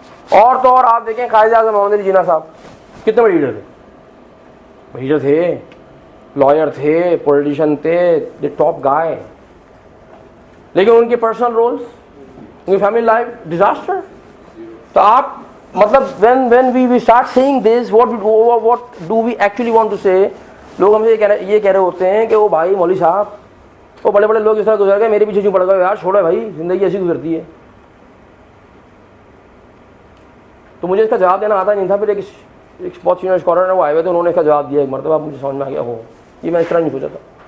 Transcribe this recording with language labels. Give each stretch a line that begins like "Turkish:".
Urdu: اور تو اور آپ دیکھیں قائد اعظم محمد علی جناح صاحب کتنے بڑے لیڈر تھے, لیڈر تھے, لائر تھے, پولیٹیشین تھے,
English: the top guy,
Urdu: لیکن ان کے پرسنل رولس, ان کی فیملی لائف ڈیزاسٹر. تو آپ مطلب
English: when we start saying this, what do we actually want to say?
Urdu: لوگ ہم سے یہ کہہ رہے ہوتے ہیں کہ وہ بھائی مولوی صاحب وہ بڑے بڑے لوگ اس طرح گزر گئے, میرے پیچھے کیوں پڑ گئے یار, چھوڑو بھائی زندگی ایسی گزرتی ہے. تو مجھے اس کا جواب دینا آتا نہیں تھا. پھر ایک بہت سینئر اسکالر نے وہ آئے ہوئے تھے, انہوں نے اس کا جواب دیا ایک مرتبہ, مجھے سمجھ میں آ گیا ہو, یہ میں اس طرح نہیں سوچا تھا.